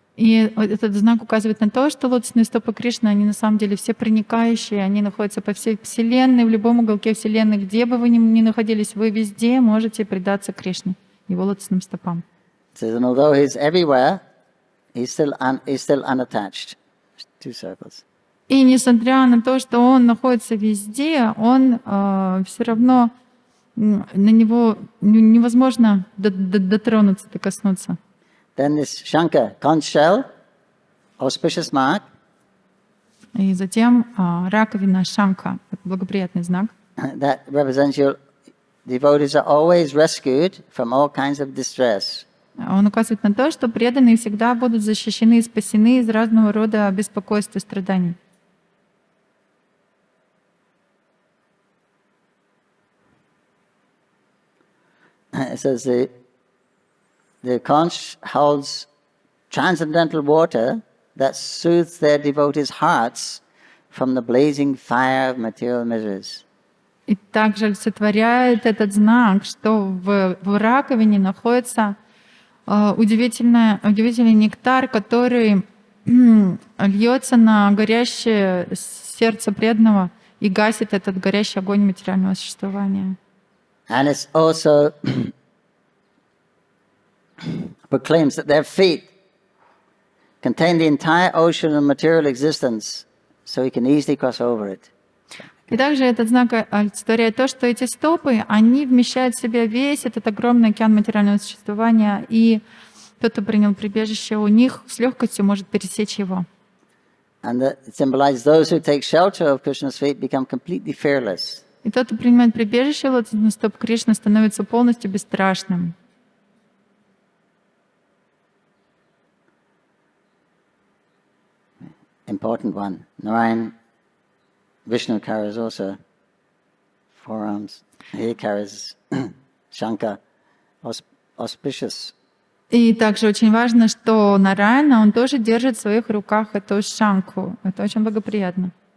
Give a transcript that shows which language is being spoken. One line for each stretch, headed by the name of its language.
Russian: И этот знак указывает на то, что лотосные стопы Кришны, они на самом деле все проникающие, они находятся по всей Вселенной, в любом уголке Вселенной, где бы вы ни находились, вы везде можете предаться Кришне, его лотосным стопам.
English: So, although he's everywhere, he's still unattached. 2 circles.
Russian: И несмотря на то, что он находится везде, он все равно на него невозможно дотронуться, докоснуться.
English: Then this Shankha, conch shell, auspicious mark.
Russian: И затем раковина Шанка, благоприятный знак.
English: That represents your devotees are always rescued from all kinds of distress.
Russian: Он указывает на то, что преданные всегда будут защищены и спасены из разного рода беспокойств и страданий.
English: It says the conch holds transcendental water that soothes their devotees' hearts from the blazing fire of material miseries.
Russian: И также олицетворяет этот знак, что в раковине находится удивительный нектар, который льется на горящее сердце преданного и гасит этот горящий огонь материального существования.
English: And it also proclaims that their feet contain the entire ocean of material existence, so we can easily cross over it.
Russian: И также этот знак олицетворяет то, что эти стопы, они вмещают в себя весь этот огромный океан материального существования, и тот, кто принял прибежище у них, с легкостью может пересечь его.
English: And that it symbolizes those who take shelter of Krishna's feet become completely fearless.
Russian: И тот, кто принимает прибежище лотосных стоп Кришны, становится полностью бесстрашным.
English: Important one. Narayan, Vishnu carries also forearms. He carries Shankha, auspicious.
Russian: И также очень важно, что Нараяна, он тоже держит в своих руках эту шанку. Это очень благоприятно.